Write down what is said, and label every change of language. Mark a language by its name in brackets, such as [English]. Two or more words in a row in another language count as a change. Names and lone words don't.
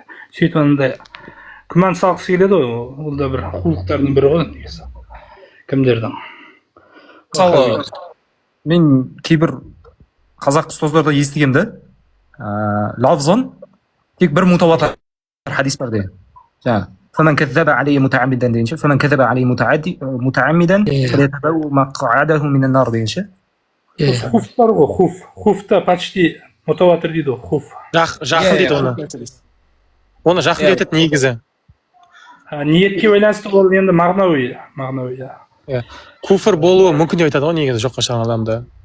[Kazakh] Сөйтіп андай күмән салғысы келеді ғой, ол да бір құлықтардың бірі ғой негізі. Кімдердің? Мысалы, мен кейбір қазақ ұстаздарда естігемді, лафзан тек бір мутаватир хадис бар деген. [Arabic] Жаңағы فمن كذب عليه متعمدا دينشه فمن كذب عليه متعمدا فليتبوأ مقعده من النار دينشه. [Kazakh] Хуф бар ғой, хуфта почти мутаватир дейді ғой, хуф. Жақын дейді оны. Оны жақын етеді негізі. Ниетке байланысты ол енді мағнауи. Куфр болуы мүмкін деп айтады ғой негізі жоққа шығарған адамды.